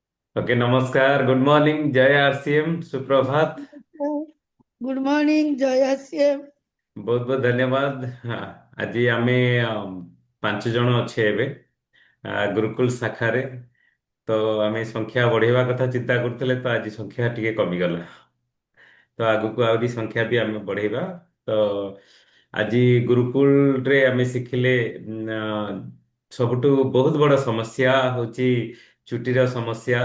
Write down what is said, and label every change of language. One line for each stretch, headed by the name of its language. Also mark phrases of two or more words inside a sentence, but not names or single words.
Hindi: ओके, नमस्कार,
English: good morning,
Hindi: जय आरसीएम, सुप्रभात।
English: good morning
Hindi: जय श्री। बहुत बहुत धन्यवाद। हाँ,
Odia: ଆଜି ଆମେ 5 ଜଣ ଅଛେ ଏବେ ଗୁରୁକୁଲ ଶାଖାରେ। ତ ଆମେ ସଂଖ୍ୟା ବଢେଇବା କଥା ଚିନ୍ତା କରୁଥିଲେ, ତ ଆଜି ସଂଖ୍ୟା ଟିକେ କମିଗଲା। ତ ଆଗକୁ ଆହୁରି ସଂଖ୍ୟା ବି ଆମେ ବଢେଇବା। ତ ଆଜି ଗୁରୁକୁଳରେ ଆମେ ଶିଖିଲେ ସବୁଠୁ ବହୁତ ବଡ଼ ସମସ୍ୟା ହଉଛି ଚୁଟିର ସମସ୍ୟା।